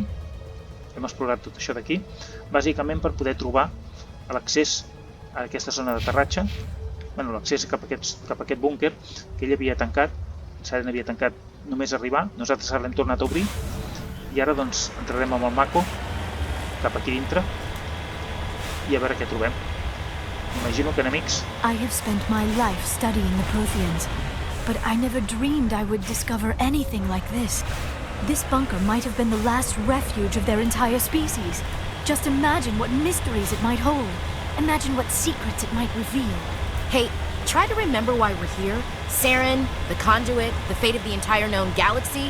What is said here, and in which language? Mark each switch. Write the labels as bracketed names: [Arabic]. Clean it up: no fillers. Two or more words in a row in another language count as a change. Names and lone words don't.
[Catalan] Hem explorat tot això d'aquí, bàsicament per poder trobar l'accés a aquesta zona d'aterratge, l'accés cap a aquest búnquer que ell havia tancat, Saren havia tancat només arribar, nosaltres ara l'hem tornat a obrir i ara doncs entrarem amb el Mako cap aquí dintre i a veure què trobem. Imagino que enemics. [English] I have spent my life studying the Proteans, but I never dreamed I would discover anything like this. This bunker might have been the last refuge of their entire species. Just imagine what mysteries it might hold. Imagine what secrets it might reveal. Hey, try to remember why we're here. Saren, the conduit, the fate of the entire known galaxy.